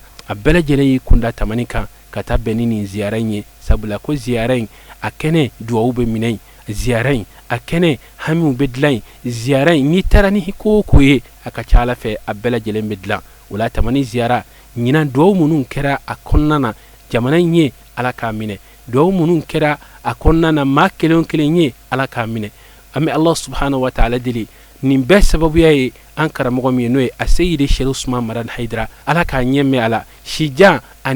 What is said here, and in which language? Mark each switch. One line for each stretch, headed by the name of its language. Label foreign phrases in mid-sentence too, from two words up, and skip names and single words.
Bambara: a bɛɛ lajɛlen y'i kunda tamani kan ka taa bɛn ni nin ziyara in ye sabula ko ziyara in a kɛnɛ duwawu bɛ minɛ yen ziyara in a kɛnɛ hamiw bɛ dilan yen ziyara in n'i taara ni ko o ko ye a ka ca ala fɛ a bɛɛ lajɛlen bɛ dilan o la tamani ziyara ɲinan duwawu minnu kɛra a kɔnɔna na jamana in ye ala k'a minɛ duwawu minnu kɛra a kɔnɔna na maa kelen o kelen ye ala k'a minɛ an bɛ Allah
Arabic: سبحانه و تعالى
Bambara: deli nin bɛɛ sababuya ye an karamɔgɔ min ye n'o ye a seyidi Sheikh Usman Maran Haidara ala k'a ɲɛ mɛn a la sijan ani